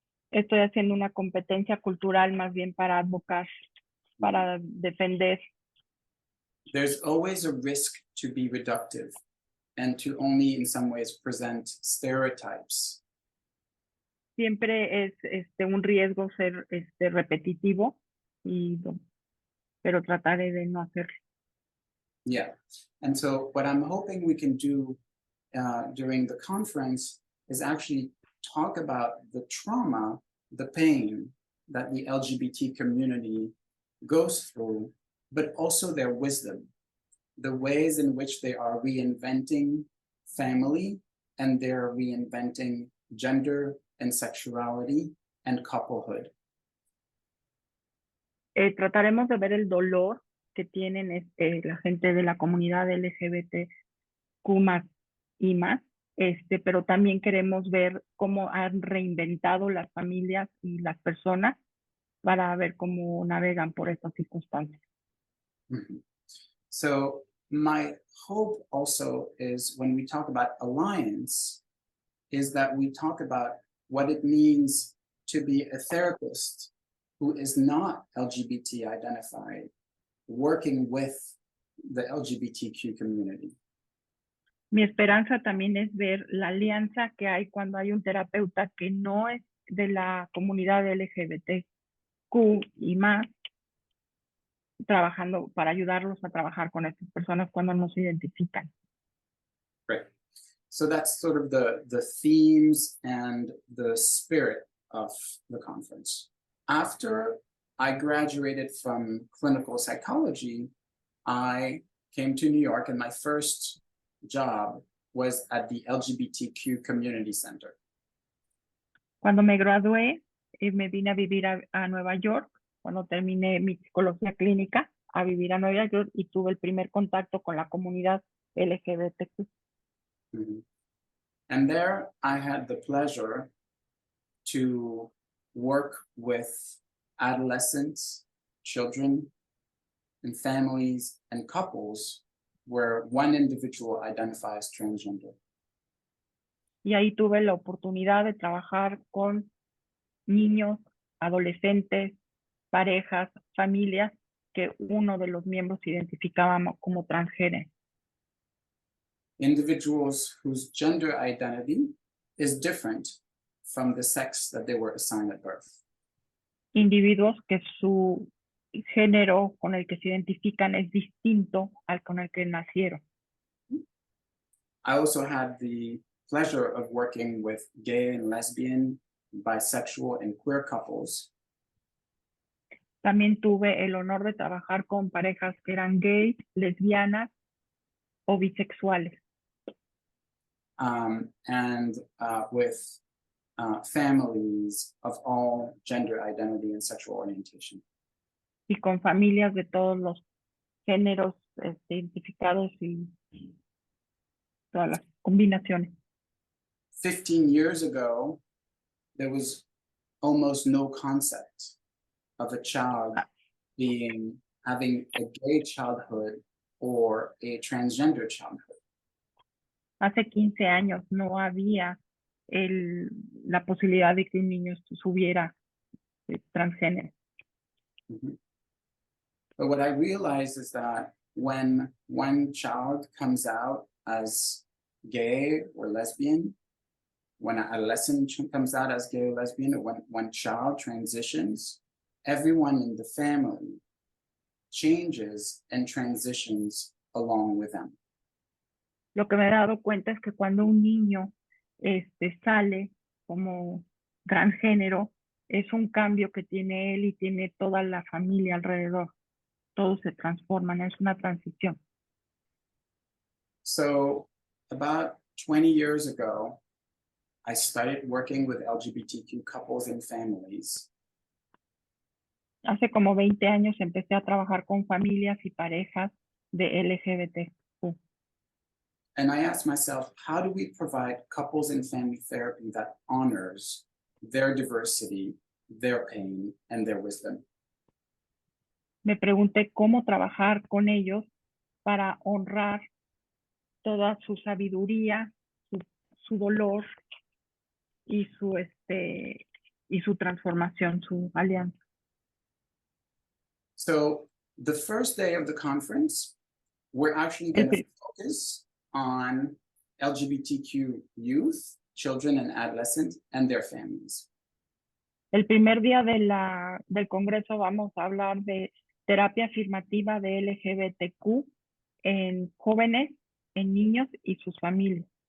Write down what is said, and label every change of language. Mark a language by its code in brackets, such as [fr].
[es] Estoy haciendo una competencia cultural más bien para advocar, para defender. [en] There's always a risk to be reductive and to only in some ways present stereotypes. [es] Siempre es un riesgo ser repetitivo, pero trataré de no hacerlo. [en] Yeah, and so what I'm hoping we can do during the conference is actually talk about the trauma, the pain that the LGBT community goes through, but also their wisdom, the ways in which they are reinventing family and they're reinventing gender and sexuality and couplehood. [es] Trataremos de ver el dolor que tienen la gente de la comunidad LGBTQ y más, pero también queremos ver cómo han reinventado las familias y las personas para ver cómo navegan por estas circunstancias. Mm-hmm. [en] So my hope also is when we talk about alliance, is that we talk about what it means to be a therapist who is not LGBT identified, working with the LGBTQ community. [es] Mi esperanza también es ver la alianza que hay cuando hay un terapeuta que no es de la comunidad LGBTQ y más, trabajando para ayudarlos a trabajar con estas personas cuando no se identifican. [en] Right. So that's sort of the themes and the spirit of the conference. After I graduated from clinical psychology, I came to New York and my first job was at the LGBTQ Community Center. [es] Cuando me gradué, me vine a vivir a Nueva York cuando terminé mi psicología clínica, a vivir a Nueva York y tuve el primer contacto con la comunidad LGBTQ. Mhm. [en] And there I had the pleasure to work with adolescents, children, and families and couples where one individual identifies transgender. [es] Y ahí tuve la oportunidad de trabajar con niños, adolescentes, parejas, familias que uno de los miembros se identificaba como transgénero. [en] Individuals whose gender identity is different from the sex that they were assigned at birth. [es] Individuos que su género con el que se identifican es distinto al con el que nacieron. [en] I also had the pleasure of working with gay and lesbian, bisexual, and queer couples. [es] También tuve el honor de trabajar con parejas que eran gays, lesbianas o bisexuales. [en] And with families of all gender identity and sexual orientation. [es] Y con familias de todos los géneros identificados y todas las combinaciones. [en] 15 years ago, there was almost no concept of a child having a gay childhood or a transgender childhood. [es] Hace 15 años no había la posibilidad de que un niño estuviera transgénero. Mm-hmm. [en] But what I realized is that when one child comes out as gay or lesbian, when an adolescent comes out as gay or lesbian, or when one child transitions, everyone in the family changes and transitions along with them. [es] Lo que me he dado cuenta es que cuando un niño sale como transgénero, es un cambio que tiene él y tiene toda la familia alrededor. Todos se transforman, es una transición. [en] So about 20 years ago, I started working with LGBTQ couples and families. [es] Hace como 20 años empecé a trabajar con familias y parejas de LGBTQ. [en] And I asked myself, how do we provide couples and family therapy that honors their diversity, their pain, and their wisdom? [es] Me pregunté cómo trabajar con ellos para honrar toda su sabiduría, su dolor y su transformación, su alianza. [en] So the first day of the conference, we're actually going to focus on LGBTQ youth, children and adolescents, and their families. [es] El primer día del congreso vamos a hablar de terapia afirmativa de LGBTQ en jóvenes, en niños y sus familias.